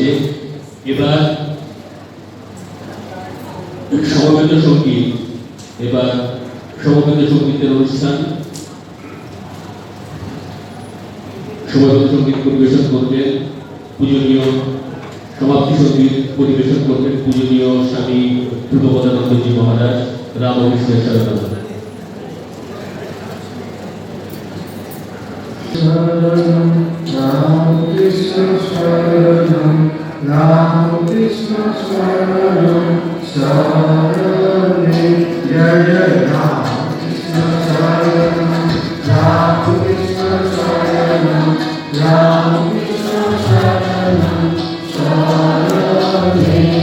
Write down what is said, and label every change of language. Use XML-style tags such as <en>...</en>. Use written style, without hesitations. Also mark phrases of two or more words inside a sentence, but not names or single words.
<bn>এবার সমবেত সঙ্গীত, এবার সমবেত সঙ্গীতের অনুষ্ঠান। সমবেত সঙ্গীত পরিবেশন করবেন পূজনীয়, সমাপ্তি সঙ্গীত পরিবেশন করবেন পূজনীয় স্বামী ধ্রুবপদানন্দজি মহারাজ রামকৃষ্ণের শরণাগত।</bn> <sa>कृष्ण शरणम्, राम कृष्ण शरणम्, शरणे, जय राम कृष्ण शरणम्, राम कृष्ण शरणम्, राम कृष्ण शरणम्, शरणे,</sa>